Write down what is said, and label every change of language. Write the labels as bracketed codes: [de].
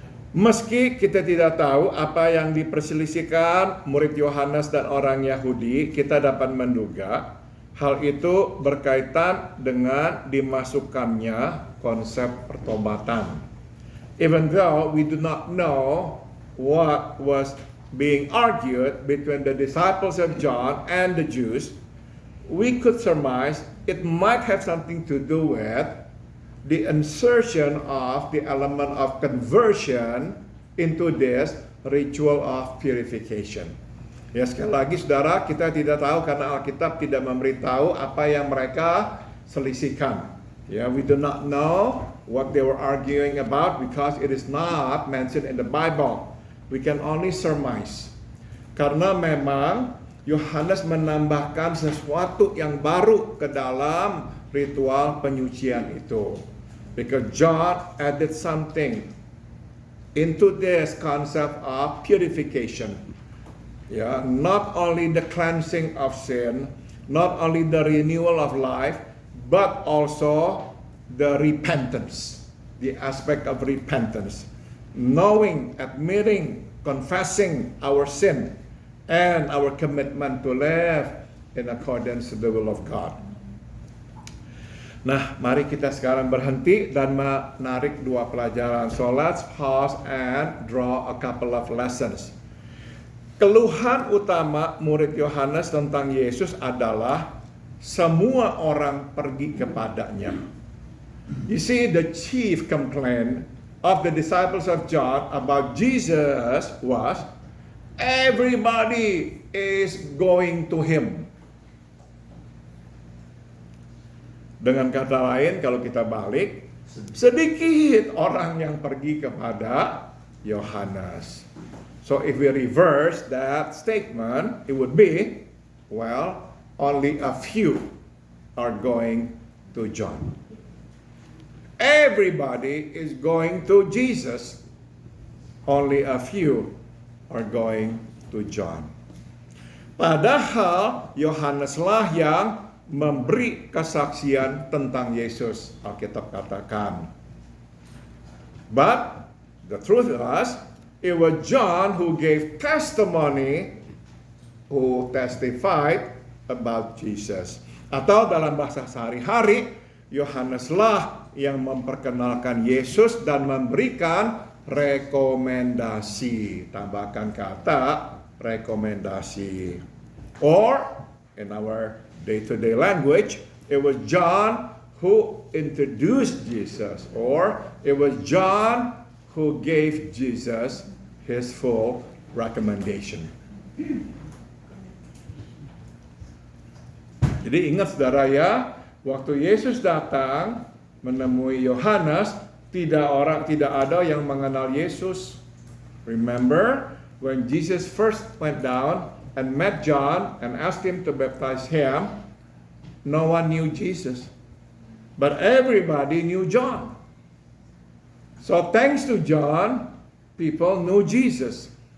[id] Meski kita tidak tahu apa yang diperselisihkan murid Yohanes dan orang Yahudi, kita dapat menduga hal itu berkaitan dengan dimasukkannya konsep pertobatan. [en] Even though we do not know what was being argued between the disciples of John and the Jews, we could surmise it might have something to do with the insertion of the element of conversion into this ritual of purification. [id] Ya, sekali lagi saudara, kita tidak tahu karena Alkitab tidak memberitahu apa yang mereka selisihkan. [en] Ya, we do not know what they were arguing about because it is not mentioned in the Bible. We can only surmise. [id] Karena memang Yohanes menambahkan sesuatu yang baru ke dalam ritual penyucian itu. [en] Because John added something into this concept of purification. Not only the cleansing of sin, not only the renewal of life, but also the repentance, the aspect of repentance. Knowing, admitting, confessing our sin, and our commitment to live in accordance to the will of God. [id] Nah, mari kita sekarang berhenti dan menarik dua pelajaran. [en] So let's pause and draw a couple of lessons. [id] Keluhan utama murid Yohanes tentang Yesus adalah semua orang pergi kepadanya. [en] You see, the chief complaint of the disciples of John about Jesus was everybody is going to him. [id] Dengan kata lain, kalau kita balik, sedikit orang yang pergi kepada Yohanes. [en] So if we reverse that statement, it would be, well, only a few are going to John. Everybody is going to Jesus. Only a few are going to John. [id] Padahal Yohaneslah yang memberi kesaksian tentang Yesus, Alkitab katakan. [en] But the truth is, it was John who gave testimony, who testified about Jesus. [id] Atau dalam bahasa sehari-hari, Yohaneslah yang memperkenalkan Yesus dan memberikan rekomendasi. Tambahkan kata rekomendasi. [en] Or, in our day-to-day language, it was John who introduced Jesus, or it was John who gave Jesus his full recommendation. [id] Jadi ingat saudara ya, waktu Yesus datang menemui Yohanes, tidak ada yang mengenal Yesus. [en] Remember when Jesus first went down and met John and asked him to baptize him, no one knew Jesus, but everybody knew John. So thanks to John, people knew Jesus.